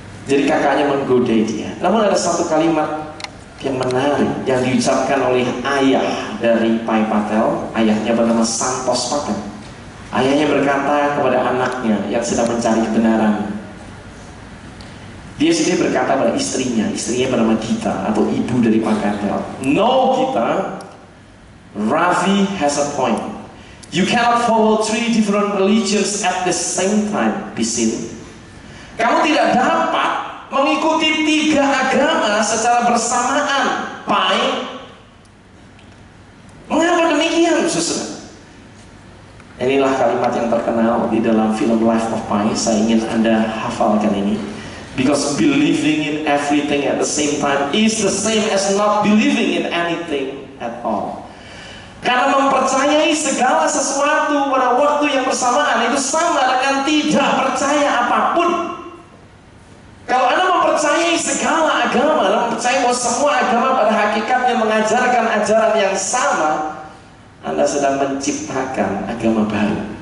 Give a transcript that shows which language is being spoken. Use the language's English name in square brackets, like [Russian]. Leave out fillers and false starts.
[Indonesian] Jadi kakaknya menggodai dia. Namun ada satu kalimat yang menarik yang diucapkan oleh ayah dari Pai Patel. Ayahnya bernama Santos Patel. Ayahnya berkata kepada anaknya yang sedang mencari kebenaran. Dia sendiri berkata pada istrinya bernama Gita atau ibu dari Pai Patel. [English] No Gita, Ravi has a point. You cannot follow 3 different religions at the same time, Bisin. [Indonesian] Kamu tidak dapat mengikuti 3 agama secara bersamaan, Pai. Mengapa demikian, saudara? Inilah kalimat yang terkenal di dalam film Life of Pai. Saya ingin Anda hafalkan ini. [English] Because believing in everything at the same time is the same as not believing in anything at all. [Indonesian] Karena mempercayai segala sesuatu pada waktu yang bersamaan itu sama dengan tidak percaya apapun. Kalau Anda mempercayai segala agama, Anda mempercayai bahwa semua agama pada hakikatnya mengajarkan ajaran yang sama, Anda sedang menciptakan agama baru.